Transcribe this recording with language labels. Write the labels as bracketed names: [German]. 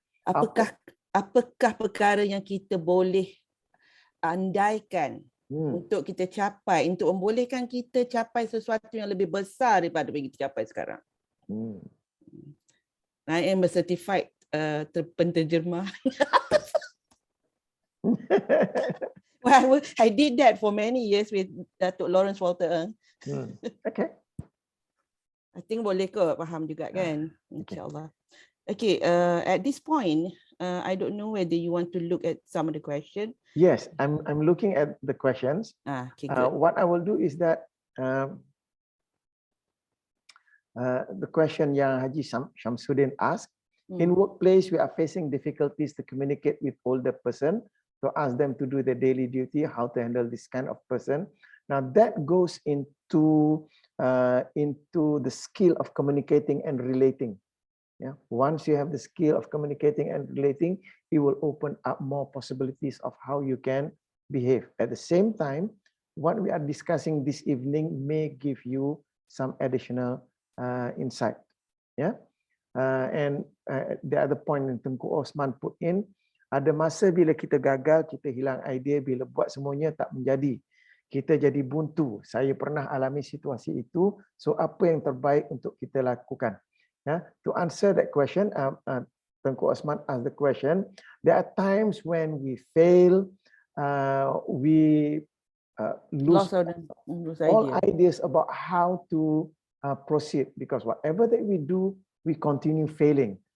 [Malay] Apakah perkara yang kita boleh andaikan untuk kita capai, untuk membolehkan kita capai sesuatu yang lebih besar daripada yang kita capai sekarang? [English] I am a certified [Malay] penterjemah. [English] Well, I did that for many years with Datuk Lawrence Walter Ng. Okay. I think [Malay] boleh ke faham juga kan? InsyaAllah. [English] Okay, at this point, I don't know whether you want to look at some of the questions. Yes, I'm looking at the questions. Okay, good. What I will do is that the question [Malay] yang [English] Haji Shamsuddin asked, in workplace, we are facing difficulties to communicate with older person, to ask them to do their daily duty, how to handle this kind of person. Now that goes into the skill of communicating and relating. Yeah. Once you have the skill of communicating and relating, it will open up more possibilities of how you can behave. At the same time, what we are discussing this evening may give you some additional insight. Yeah. And the other point yang Tengku Osman put in, [Malay] ada masa bila kita gagal, kita hilang idea, bila buat semuanya tak menjadi. Kita jadi buntu. Saya pernah alami situasi itu. So apa yang terbaik untuk kita lakukan? [English] To answer that question, Tengku Osman asked the question, there are times when we fail, we lose all ideas about how to proceed, because whatever that we do, we continue failing.